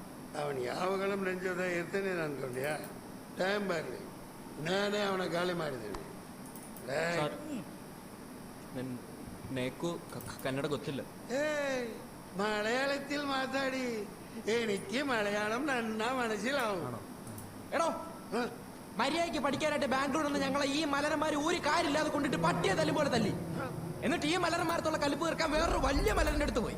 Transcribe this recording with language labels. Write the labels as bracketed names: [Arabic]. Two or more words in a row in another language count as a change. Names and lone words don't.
[Kannada] ಅವನು ಯಾವಾಗಲೂ ನನ್ನ ಜೊತೆ ಇರ್ತಾನೆ ಅನ್ಕೊಂಡ್ಯಾ? ಟೈಮ್ ಬರಲಿ, ನಾನೇ ಅವನ ಗಾಳಿ ಮಾಡಿದ್ದೀನಿ. ಕನ್ನಡ ಗೊತ್ತಿಲ್ಲ. [Malayalam] മലയാളത്തിൽ മാതാടി, എനിക്ക് മലയാളം നന്നാ മനസ്സിലാവും. എടോ മര്യാദയ്ക്ക് പഠിക്കാനായിട്ട് ബാംഗ്ലൂരിൽ നിന്ന് ഞങ്ങളെ ഈ മലരന്മാര് ഒരു കാര്യമില്ലാതെ കൊണ്ടിട്ട് പട്ടിയെ തല്ലും പോലെ തല്ലി. എന്നിട്ട് ഈ മലരന്മാരത്തുള്ള കലിപ്പ് തീർക്കാൻ വേറൊരു വലിയ മലറിന്റെ അടുത്ത് പോയി.